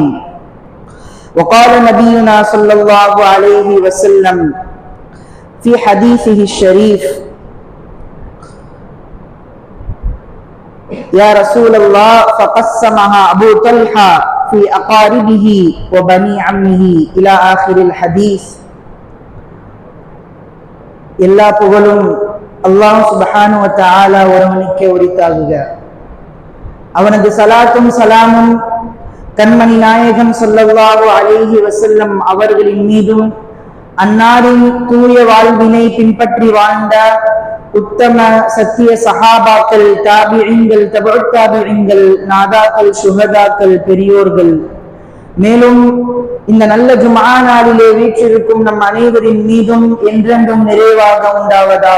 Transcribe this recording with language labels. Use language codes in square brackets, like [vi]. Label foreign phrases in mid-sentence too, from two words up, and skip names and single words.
[ar] وقال نبينا صلى الله عليه وسلم في حديثه الشريف: يا رسول الله فقسمها أبو طلحة في أقاربه وبني عمه إلى آخر الحديث. [ta] எல்லா புகழும் அல்லாஹ் [ar] سبحانه وتعالى [ta] ஒருவனுக்கே உரித்தாகுக. அவனது சலாத்தும் சலாமும் கண்மணி நாயகம் [ar] صلى الله عليه وسلم [ta] அவர்களின் மீதும், அன்னாரின் தூய வாழ்வினை பின்பற்றி வாழ்ந்த உத்தம சத்திய சஹாபாக்கள், தாபிஈன்கள், தபஉ தாபிஈன்கள், நாதாக்கள், சுஹதாக்கள், பெரியோர்கள், மேலும் இந்த நல்ல ஜும்ஆ நாளிலே வீற்றிருக்கும் நம் அனைவரின் மீதும் என்றென்றும் நிறைவாக உண்டாவதாக.